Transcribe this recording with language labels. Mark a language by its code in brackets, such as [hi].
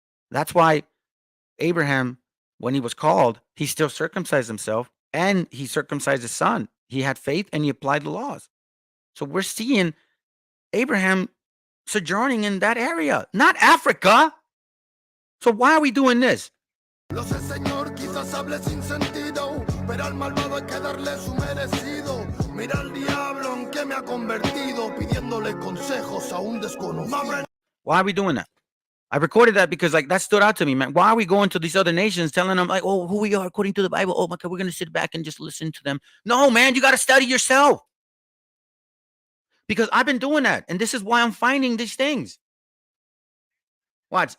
[en] That's why Abraham, when he was called, he still circumcised himself and he circumcised his son. He had faith and he applied the laws. So we're seeing Abraham sojourning in that area, not Africa. So why are we doing this? [es] Lo sé, Señor, quizás hable sin sentido, pero al malvado hay que darle su merecido. Mira al diablo en que me ha convertido, pidiéndole consejos a un desconocido. [en] Why are we doing that? I recorded that because like that stood out to me, man. Why are we going to these other nations telling them like, oh, who we are according to the Bible? Oh my God, we're going to sit back and just listen to them. No, man, you got to study yourself. Because I've been doing that. And this is why I'm finding these things. Watch.